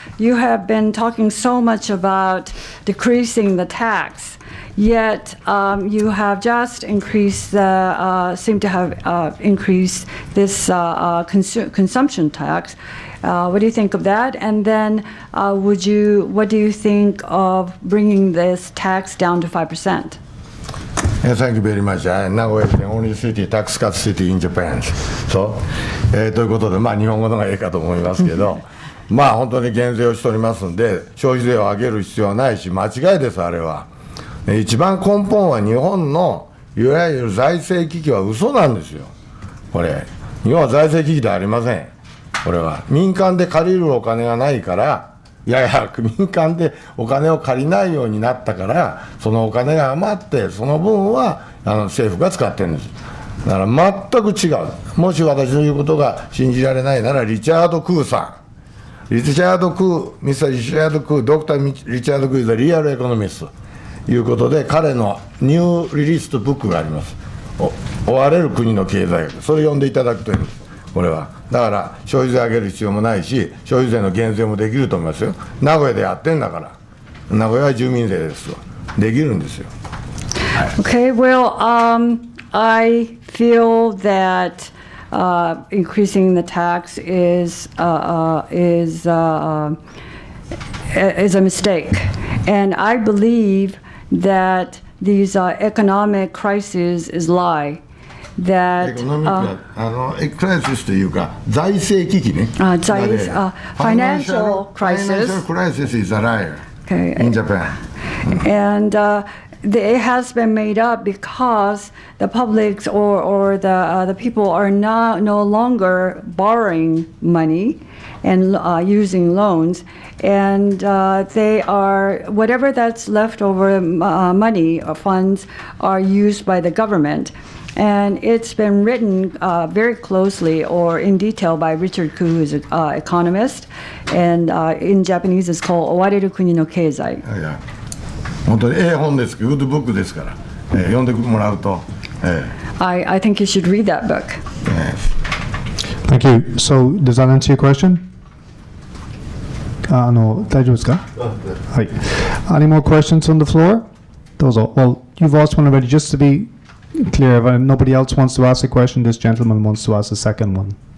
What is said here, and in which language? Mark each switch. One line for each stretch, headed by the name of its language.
English: You have been talking so much about decreasing the tax, yet you have just increased seem to have increased this consumption tax. What do you think of that? And then, what do you think of bringing this tax down to 5%? Thank you very much. Nagoya is the only city, tax cut city in Japan. So,
Japanese: ということで、日本語の方がいいかと思いますけど、本当に減税をしておりますんで、消費税を上げる必要はないし、間違いです、あれは。一番根本は日本のいわゆる財政危機は嘘なんですよ。これ、日本は財政危機ではありません。これは民間で借りるお金がないから、民間でお金を借りないようになったから、そのお金が余って、その分は政府が使ってるんです。だから全く違う。もし私の言うことが信じられないなら、リチャード・クーさん。ミスター・リチャード・クー、ドクター・リチャード・クー
English: is a real economist
Japanese: ということで、彼のニューリリーストブックがあります。追われる国の経済学。それを読んでいただくといいんです。これはだから消費税上げる必要もないし、消費税の減税もできると思いますよ。名古屋でやってんだから、名古屋は住民税ですよ。できるんですよ。
English: Okay, well, I feel that increasing the tax is a mistake, and I believe that these economic crises is lie. That
Japanese: crisis というか財政危機ね。
English: financial crisis. Financial crisis is a liar in Japan. And it has been made up because the public or the people are no longer borrowing money and using loans, and they are, whatever that's left over money or funds are used by the government. And it's been written very closely or in detail by Richard Koo, who's an economist, and in Japanese it's called Owareru Kuni no Keizai.
Japanese: 本当に本です。グッドブックですから、読んでもらうと。
English: I think you should read that book. Thank you. So, does that answer your question?
Japanese: 大丈夫ですか？はい。
English: Any more questions on the floor?
Japanese: どうぞ。
English: Well, you've asked one already. Just to be clear, if nobody else wants to ask a question, this gentleman wants to ask a second one.